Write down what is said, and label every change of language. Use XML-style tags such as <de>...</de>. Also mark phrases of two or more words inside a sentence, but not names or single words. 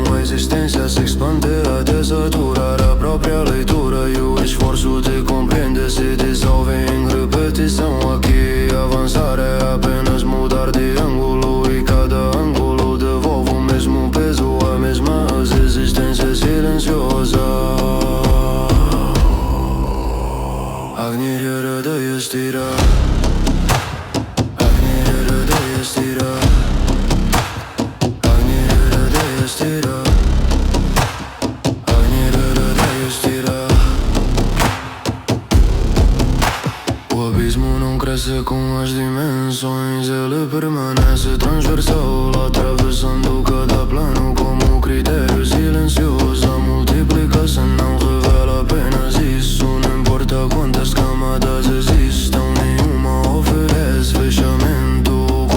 <pt>A existência se expande até saturar a própria leitura, e o esforço de compreender se dissolve em repetição. Aqui avançar é apenas mudar de ângulo, e cada ângulo devolve o mesmo peso, a mesma existência silenciosa.</pt> <sa>Agni Uridaya Stira, Agni Uridaya Stira, Agni Uridaya Stira, Agni Uridaya Stira.</sa> <pt>O abismo não cresce com as dimensões, ele permanece transversal, atravessando cada plano como critério silencioso. A multiplicação não revela apenas isso, não importa quantas camadas existam, nenhuma oferece fechamento.</pt>